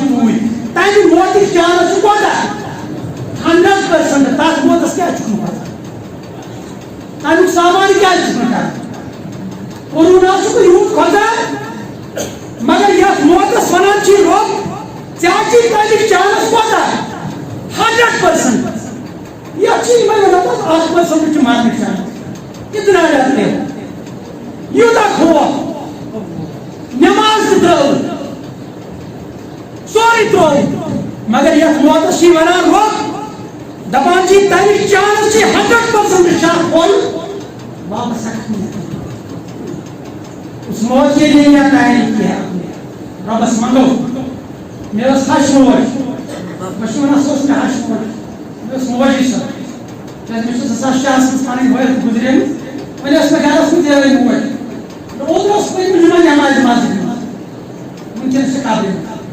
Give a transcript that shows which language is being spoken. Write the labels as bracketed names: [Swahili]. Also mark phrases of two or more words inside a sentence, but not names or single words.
[Kashmiri] توٗرۍ تمہِ موتٕچ چانس چھُ کوتاہ 100% تتھ موتس کیازِ چھُکھ نہٕ پتہ تمیُک سامان کیازِ چھُکھ نہٕ کران کورونا چھُکھ یوٗت کھۄژان مگر یتھ موتس ونان چھِ رۄب ژےٚ چھِ تمیُک چانس کوتاہ 100% یتھ چھِ یِمے ونان 1% چھِ مرنٕچ چانس [Urdu] کتنا ڈرتے ہو [Kashmiri] یوٗتاہ خوف نماز تہِ ترٲو سورُے ترٛوو مگر یتھ موتس چھِ ونان رۄب دپان چھِ تمیُک چانس چھِ 100% شاہ کھول واپس ہٮ۪ککھ نہٕ [Urdu] اس موت کے لیے کیا تیاری کی ہے آپ نے [Kashmiri] ربس منگو میرا ہش موج بہٕ چھُس ونان سۄ ٲس مےٚ ہش موج مےٚ ٲس موجی سۄ کیازِ مےٚ چھِ 2004 منٛز پنٕنۍ وٲرۍ گُزریمٕژ وۄنۍ ٲس مےٚ گرس منٛز یِہوٚے موج اوترٕ اوس پٔتمہِ جُمعہ نٮ۪مازِ مسجدِ منٛز وٕنکٮ۪ن چھِ قبرِ منٛز